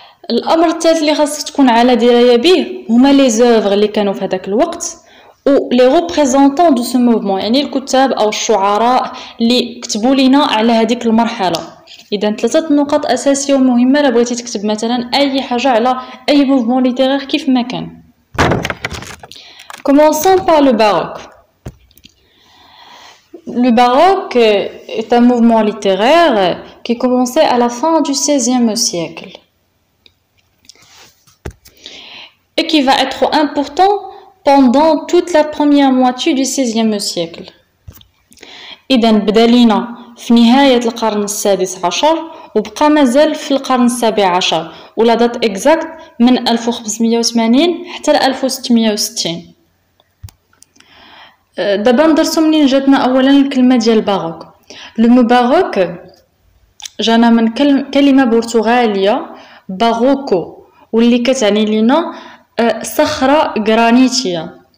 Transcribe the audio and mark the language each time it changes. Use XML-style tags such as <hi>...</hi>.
<ar>الامر الثالث اللي خاصك تكون على درايه به هما</ar> <fr>لي زوفر</fr> <ar>اللي كانوا في هذاك الوقت و</ar> <fr>لي ريبريزونطون دو سو موفمون،</fr> <ar>يعني الكتاب او الشعراء اللي كتبوا لينا على هذيك المرحله. اذا ثلاثه نقاط اساسيه ومهمه الا بغيتي تكتب مثلا اي حاجه على اي</ar> <fr>موفمون ليتيرير</fr> <ar>كيف ما كان.</ar> <fr>Commençons par le baroque. Le baroque est un mouvement littéraire qui commençait à la fin du XVIe siècle et qui va être important pendant toute la première moitié du XVIe siècle.</fr> <ar>إذا بدا لينا في نهاية القرن السادس عشر وبقى مازال في القرن السابع عشر، ولا</ar> <fr>دات اكزاكت</fr> <ar>من 1580 حتى ل 1660. دابا ندرسو منين جاتنا اولا الكلمه ديال باروك.</ar> <fr>لو مو باروك</fr> <ar>جانا من كلمه برتغاليه باروكو، واللي كتعني لينا صخره غرانيتيه.</ar>